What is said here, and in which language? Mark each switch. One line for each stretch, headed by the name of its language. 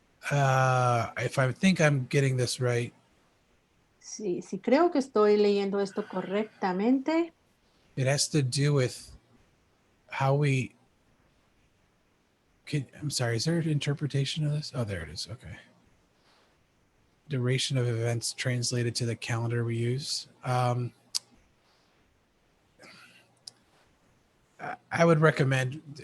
English: If I think I'm getting this right.
Spanish: Sí, creo que estoy leyendo esto correctamente.
English: It has to do with how I'm sorry, is there an interpretation of this? Oh, there it is. Okay. Duration of events translated to the calendar we use. I would recommend